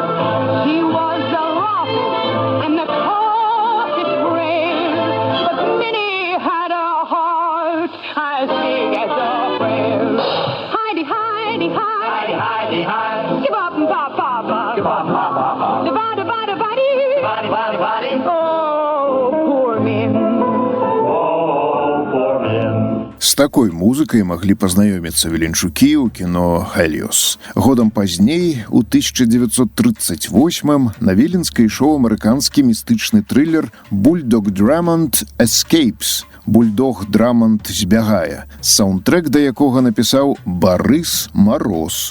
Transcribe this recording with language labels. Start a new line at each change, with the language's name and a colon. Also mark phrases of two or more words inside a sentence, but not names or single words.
English: She was the rough and the toughest friend, but Minnie had a heart as big as a prayer. Heidi, Heidi, Heidi, Heidi, Heidi, give up and pop, pop, pop, give up, pop, pop, pop, divide, divide, divide, body, body, body.
Belarusian: З такой музыкай маглі пазнаёміцца віленчукі ў кіно «Хеліос». Годам пазней, у 1938-м, на Віленскай ішоў амерыканскі містычны трылер «Бульдог Драмонт Escapes» «Бульдог Драмонт збягае», саундтрэк да якога напісаў Барыс Мароз.